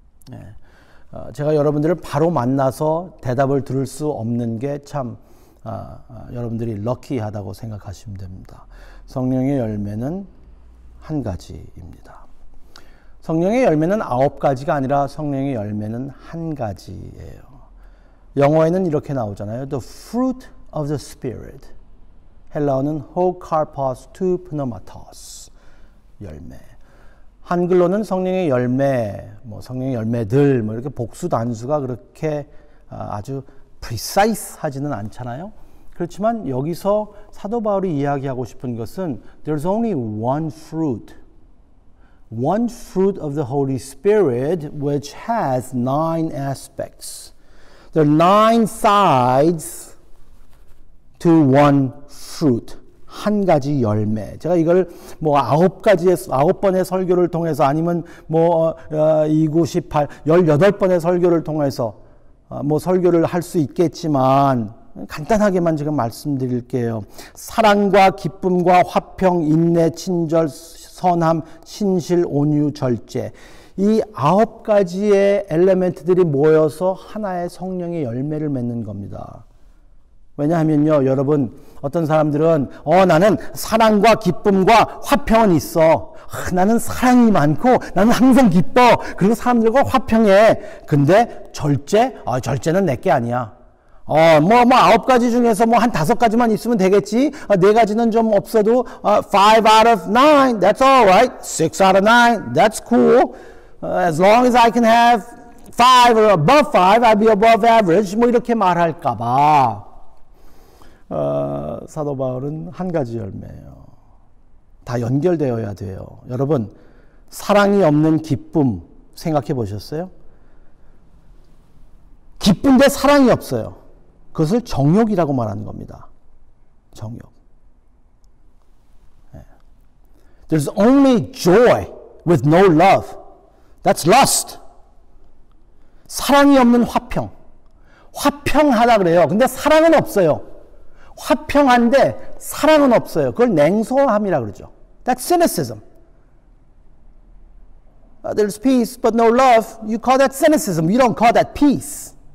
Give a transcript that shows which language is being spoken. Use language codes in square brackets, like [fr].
[ko] 네. 제가 여러분들을 바로 만나서 대답을 들을 수 없는 게 참 여러분들이 럭키하다고 생각하시면 됩니다. 성령의 열매는 한 가지입니다. 성령의 열매는 9가지가 아니라 성령의 열매는 한 가지예요. 영어에는 이렇게 나오잖아요. [en] The fruit of the Spirit. [ko] 헬라어는 [el] ho karpos to pneumatos. [ko] 열매. 한글로는 성령의 열매, 성령의 열매들, 이렇게 복수 단수가 그렇게 아주 precise 하지는 않잖아요. 그렇지만 여기서 사도 바울이 이야기하고 싶은 것은 [en] there's only one fruit. One fruit of the Holy Spirit which has 9 aspects. There are 9 sides to one fruit. [ko] 한 가지 열매. 제가 이걸 9번의 설교를 통해서 아니면 2, 9, 18, 18번의 설교를 통해서 설교를 할 수 있겠지만 간단하게만 지금 말씀드릴게요. 사랑과 기쁨과 화평, 인내, 친절, 선함, 신실, 온유, 절제. 이 9가지의 엘레멘트들이 모여서 하나의 성령의 열매를 맺는 겁니다. 왜냐하면요, 여러분, 어떤 사람들은 나는 사랑과 기쁨과 화평은 있어. 나는 사랑이 많고 나는 항상 기뻐. 그리고 사람들과 화평해. 근데 절제? 절제는 내게 아니야. 9가지 중에서 한 5가지만 있으면 되겠지. 4가지는 좀 없어도 [en] 5 out of 9, that's all right. [ko] 6 out of 9, that's cool. As long as I can have 5 or above 5, I'll be above average. 이렇게 말할까봐. 사도 바울은 한 가지 열매예요. 다 연결되어야 돼요. 여러분, 사랑이 없는 기쁨 생각해 보셨어요? 기쁜데 사랑이 없어요. 그것을 정욕이라고 말하는 겁니다. 정욕. There's only joy with no love. [en] That's lust. [ko] 사랑이 없는 화평. 화평하다 그래요. 근데 사랑은 없어요. 화평한데 사랑은 없어요. 그걸 냉소함이라 그러죠. That's cynicism. There's peace but no love. You call that cynicism. You don't call that peace.